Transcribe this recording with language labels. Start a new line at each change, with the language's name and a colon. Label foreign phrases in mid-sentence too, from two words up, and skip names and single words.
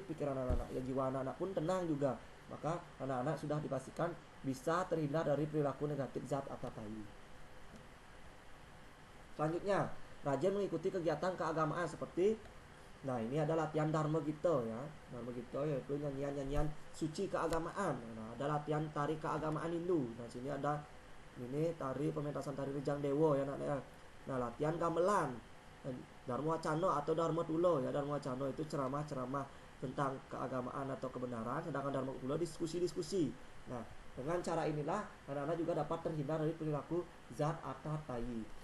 Indonesian: Pikiran anak-anak ya, jiwa anak-anak pun tenang juga. Maka anak-anak sudah dipastikan bisa terhindar dari perilaku negatif zat atau tayi. Selanjutnya, rajin mengikuti kegiatan keagamaan seperti ini ada latihan Dharma Gita ya. Dharma Gita yaitu nyanyian-nyanyian suci keagamaan. Nah, ada latihan tari keagamaan Hindu. Nah, sini ada ini tari pementasan tari Rejang Dewa ya anak-anak. Nah, latihan gamelan Dharma Wacana atau Dharma Tulo ya. Dharma Wacana itu ceramah-ceramah tentang keagamaan atau kebenaran, sedangkan Dharma Tulo diskusi-diskusi. Nah, dengan cara inilah anak-anak juga dapat terhindar dari perilaku zat atau tayi.